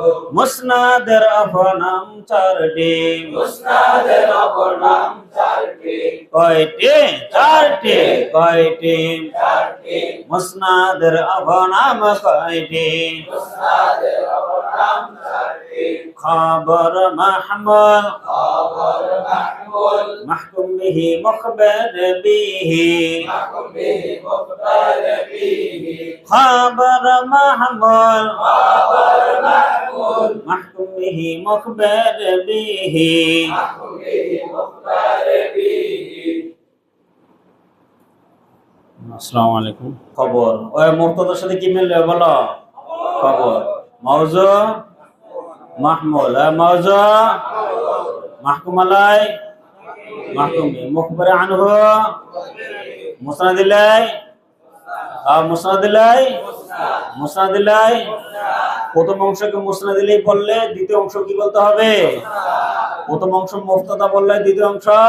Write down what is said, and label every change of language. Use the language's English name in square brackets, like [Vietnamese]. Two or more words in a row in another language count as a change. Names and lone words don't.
[Bangla] মুসনাদের অপর নাম চারটি কয়টি চারটি কয়টি মুসনাদের অপর নাম কয়টি [Arabic] خبر محمول محكوم به مخبر به خبر محمول محكوم به مخبر به السلام عليكم খবর ওই মুবতাদার [Bangla] সাথে কি মিলবে বলো [Arabic] خبر موضوع محمول موضوع محكوم عليه محكوم مخبر عنه مسند إليه مسند إليه مسند إليه [Bangla] প্রথম অংশকে [Arabic] مسند إليه [Bangla] বললে দ্বিতীয় অংশ কি বলতে হবে প্রথম অংশ মুবতাদা বললে দ্বিতীয় অংশ